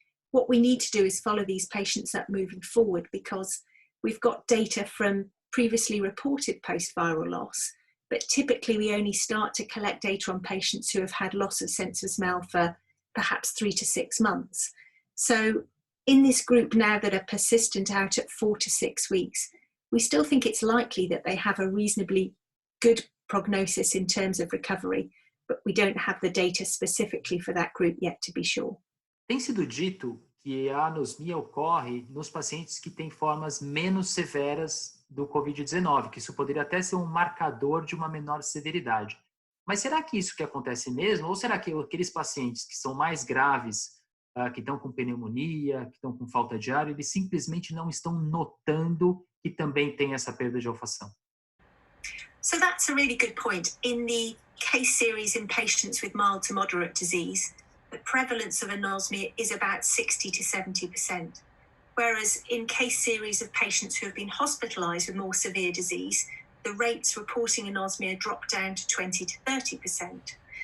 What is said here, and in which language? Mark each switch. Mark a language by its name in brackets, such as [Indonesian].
[English] What we need to do is follow these patients up moving forward, because we've got data from previously reported post-viral loss, but typically we only start to collect data on patients who have had loss of sense of smell for perhaps 3 to 6 months. So in this group now that are persistent out at 4 to 6 weeks, we still think it's likely that they have a reasonably good prognosis in terms of recovery, but we don't have the data specifically for that group yet to be sure. [Portuguese] Tem sido dito que a anosmia ocorre nos pacientes que têm formas menos severas do Covid-19, que isso poderia até ser um marcador de uma menor severidade. Mas será que isso que acontece mesmo? Ou será que aqueles pacientes que são mais graves, que estão com pneumonia, que estão com falta de ar, eles simplesmente não estão notando que também tem essa perda de olfação? [English] So that's a really good point. In the case series in patients with mild to moderate disease, the prevalence of anosmia is about 60 to 70%. Whereas in case series of patients who have been hospitalised with more severe disease, the rates reporting anosmia drop down to 20 to 30%.